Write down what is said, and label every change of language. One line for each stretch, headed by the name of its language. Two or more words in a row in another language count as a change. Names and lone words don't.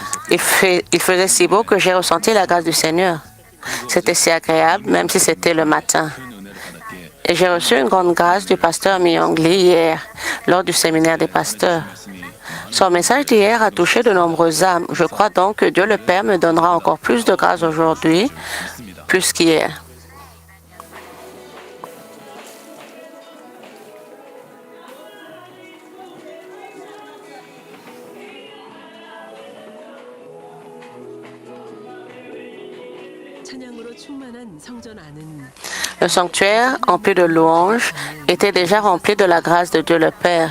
French: Il faisait si beau que j'ai ressenti la grâce du Seigneur. C'était si agréable, même si c'était le matin. Et j'ai reçu une grande grâce du pasteur Myung Lee hier, lors du séminaire des pasteurs. Son message d'hier a touché de nombreuses âmes. Je crois donc que Dieu le Père me donnera encore plus de grâce aujourd'hui, plus qu'hier.
Korean: 찬양으로 충만한 성전 안은
French: Le sanctuaire, empli de louanges, était déjà rempli de la grâce de Dieu le Père.